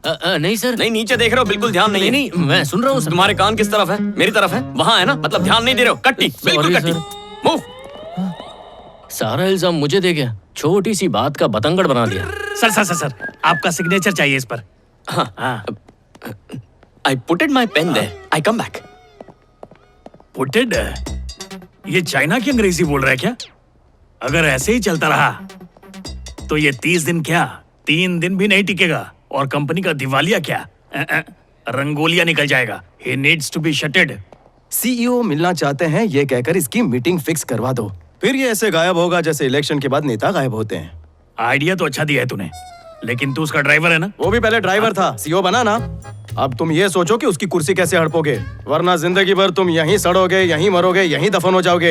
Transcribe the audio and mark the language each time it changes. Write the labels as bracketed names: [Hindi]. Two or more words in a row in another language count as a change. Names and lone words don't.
[Hindi] नहीं सर। नहीं, नीचे देख रहे हो, बिल्कुल ध्यान नहीं है। नहीं, मैं सुन रहा हूँ सर। तुम्हारे कान किस तरफ है? मेरी तरफ है? वहाँ है ना? मतलब ध्यान नहीं दे रहे हो। कट्टी, बिल्कुल कट्टी। मूव। सारा इल्जाम मुझे दे गया। छोटी सी बात का बतंगड़ बना दिया। सर सर सर सर, आपका सिग्नेचर चाहिए इस पर। [English] हाँ। I putted my pen there. I come back. [Hindi] पुटेड? ये चाइना की अंग्रेजी बोल रहा है क्या? अगर ऐसे ही चलता रहा तो ये 30 दिन क्या 3 दिन भी नहीं टिकेगा और कंपनी का दिवालिया क्या रंगोलिया निकल जाएगा। [English] He needs to be shutted. [Hindi] सीईओ मिलना चाहते हैं ये कहकर इसकी मीटिंग फिक्स करवा दो। फिर ये ऐसे गायब होगा जैसे इलेक्शन के बाद नेता गायब होते हैं। आइडिया तो अच्छा दिया है तूने, लेकिन तू उसका ड्राइवर है ना? वो भी पहले ड्राइवर था, सीईओ बना ना। अब तुम ये सोचो कि उसकी कुर्सी कैसे हड़पोगे, वरना जिंदगी भर तुम यहीं सड़ोगे, यहीं मरोगे, यहीं दफन हो जाओगे।